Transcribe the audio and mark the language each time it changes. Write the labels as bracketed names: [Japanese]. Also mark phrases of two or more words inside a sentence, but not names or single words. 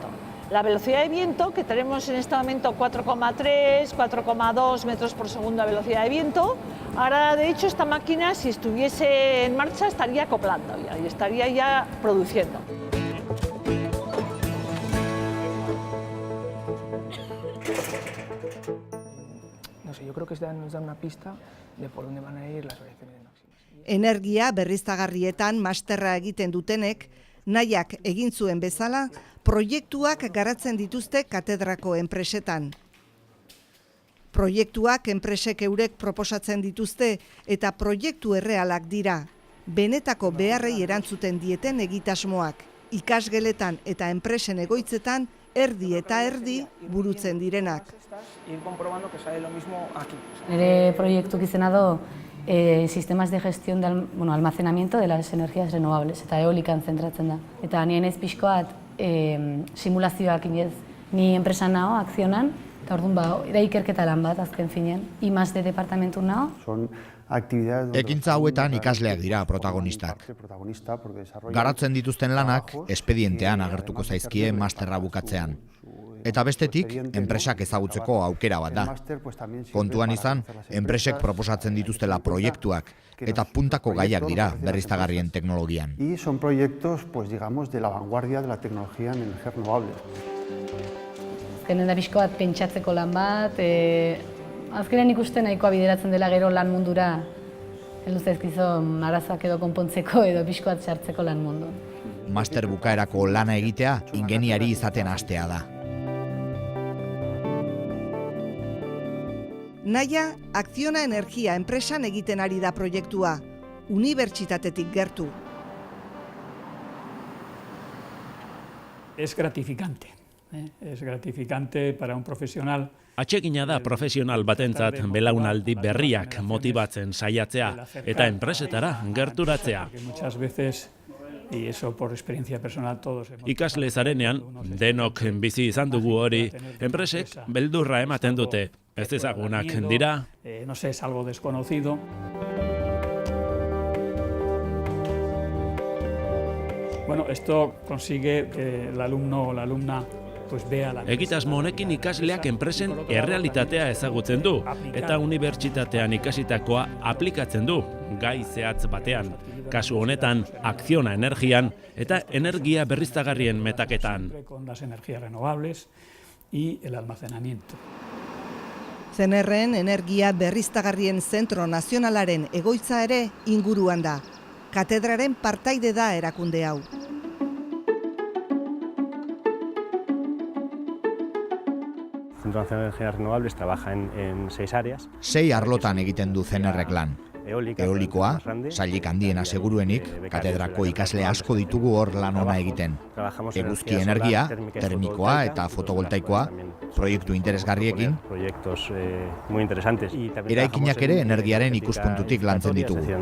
[Spanish] La velocidad de viento, que tenemos en este momento 4,3, 4,2 metros por segundo de velocidad de viento, ahora de hecho esta máquina si estuviese en marcha estaría acoplando ya y estaría ya produciendo. No sé, yo creo que nos da una pista de por dónde van a ir las reacciones máximas. [Basque] Energia berriztagarrietan masterra egiten dutenek, nahiak egin zuen bezala, proiektuak garatzen dituzte katedrako enpresetan. Proiektuak enpresek eurek proposatzen dituzte eta proiektu errealak dira. Benetako beharrei erantzuten dieten egitasmoak. Ikasgeletan eta enpresen egoitzetan erdi eta erdi burutzen direnak. Nire proiektuk izena do [Spanish] sistemas de gestión de almacenamiento de las energías renovables [Basque] eta eolikan zentratzen da. Eta nien ez pixkoat simulazioak inez, ni enpresan nao, akzionan, eta orduan da ikerketa lan bat azken finean, I+D departamentu nao. Ekintza hauetan ikasleak dira protagonistak. Garatzen dituzten lanak espedientean agertuko zaizkie masterra bukatzean. Eta bestetik, enpresak ezagutzeko aukera bat da. Kontuan izan, enpresek proposatzen dituztela proiektuak eta puntako gaiak dira berriztagarrien teknologian. [Spanish] Y son proyectos, pues digamos, de la vanguardia de la tecnología en energías renovables. [Basque] Azkenen da pixko bat pentsatzeko lan bat, azkenen ikusten nahikoa bideratzen dela gero lan mundura, heldu zaizkizo arazoak edo konpontzeko edo pixko bat sartzeko lan mundu. Master bukaerako lana egitea ingeniari izaten hastea da. Naia, Acciona Energia enpresan egiten ari da proiektua, unibertsitatetik gertu. [Spanish] Es gratificante. Es gratificante para un profesional. [Basque] Atsegina da profesional batentzat belaunaldi berriak motibatzen saiatzea eta enpresetara gerturatzea. [Spanish] Muchas veces y eso por experiencia personal todos hemos... [Basque] Ikasle zarenean, denok bizi izan dugu hori, enpresek beldurra ematen dute. Ez ezagunak dira. [Spanish] No sé, es algo desconocido. Bueno, esto consigue que el alumno o la alumna [Basque] Egitasmo honekin ikasleak enpresen errealitatea ezagutzen du eta unibertsitatean ikasitakoa aplikatzen du gai zehatz batean. Kasu honetan, akziona energian eta energia berriztagarrien metaketan. [Spanish] Con las energías renovables y el almacenamiento. [Basque] CNRren energia berriztagarrien zentro nazionalaren egoitza ere inguruan da. Katedraren partaide da erakunde hau. [Spanish] El Centro Nacional de Energías Renovables trabaja en 6 áreas. [Basque] 6 arlotan egiten du CNRrek lan. Eolikoa, sailik handiena seguruenik, katedrako ikasle asko ditugu hor lan ona egiten. Eguzki energia, termikoa eta fotovoltaikoa, proiektu interesgarriekin. Eraikinak ere energiaren ikuspuntutik lantzen ditugu.